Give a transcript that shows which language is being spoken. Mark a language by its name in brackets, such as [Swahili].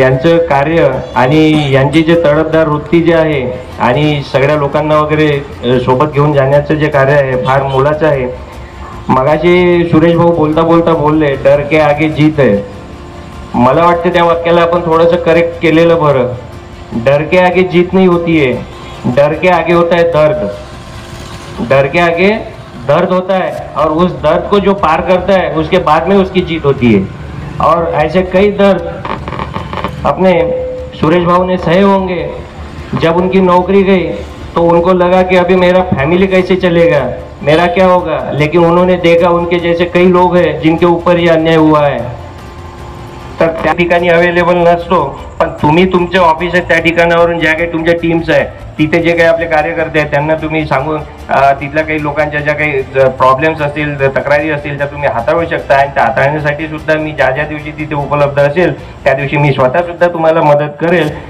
[Marathi] यांचं कार्य आणि यांची जे तडफदार वृत्ती जे आहे आणि सगळ्या लोकांना वगैरे सोबत घेऊन जाण्याचं जे कार्य आहे फार मोलाचं आहे. मगाशी सुरेश भाऊ बोलता बोलता बोलले [Hindi] डर के आगे जीत [Marathi] आहे. मला वाटतं त्या वाक्याला आपण थोडंसं करेक्ट केलेलं बरं. [Hindi] डर के आगे जीत नहीं होती है, डर के आगे होता है दर्द. डर के आगे दर्द होता है और उस दर्द को जो पार करता है उसके बाद में उसकी जीत होती है. और ऐसे कई दर्द अपने सुरेश भाऊ ने सहे होंगे. जब उनकी नौकरी गई तो उनको लगा कि अभी मेरा फैमिली कैसे चलेगा, मेरा क्या होगा. लेकिन उन्होंने देखा उनके जैसे कई लोग हैं जिनके ऊपर ये अन्याय हुआ है. [Marathi] तर त्या ठिकाणी अवेलेबल नसतो पण तुम्ही तुमचे ऑफिस आहे त्या ठिकाणावरून ज्या काही तुमच्या टीम्स आहे तिथे जे काही आपले कार्यकर्ते आहेत त्यांना तुम्ही सांगून तिथल्या काही लोकांच्या ज्या काही प्रॉब्लेम्स असतील, तक्रारी असतील त्या तुम्ही हाताळू शकता. आणि त्या हाताळण्यासाठी सुद्धा मी ज्या ज्या दिवशी तिथे उपलब्ध असेल त्या दिवशी मी स्वतः सुद्धा तुम्हाला मदत करेल.